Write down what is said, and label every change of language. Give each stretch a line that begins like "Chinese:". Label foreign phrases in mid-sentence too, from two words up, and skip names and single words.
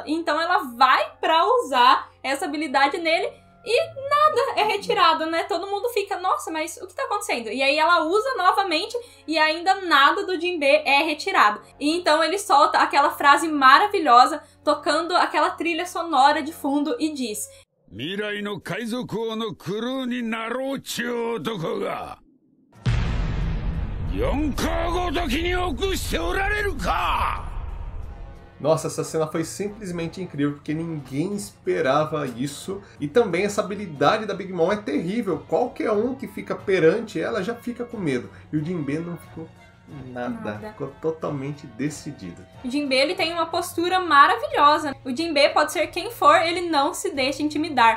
Portuguese: Então ela vai pra usar essa habilidade nele e nada é retirado, né? Todo mundo fica, nossa, mas o que tá acontecendo? E aí ela usa novamente e ainda nada do Jinbe é retirado. E então ele solta aquela frase maravilhosa, tocando aquela trilha sonora de fundo e diz:
Japanese: 未来の海賊のクルーになろうちう男が四皇ごときに臆しておられるか?
Portuguese: Nossa, essa cena foi simplesmente incrível, porque ninguém esperava isso. E também essa habilidade da Big Mom é terrível. Qualquer um que fica perante ela já fica com medo. E o Jinbe não ficou nada. Ficou totalmente decidido. O Jinbe ele tem uma postura maravilhosa. O Jinbe pode ser quem for, ele não se deixa intimidar.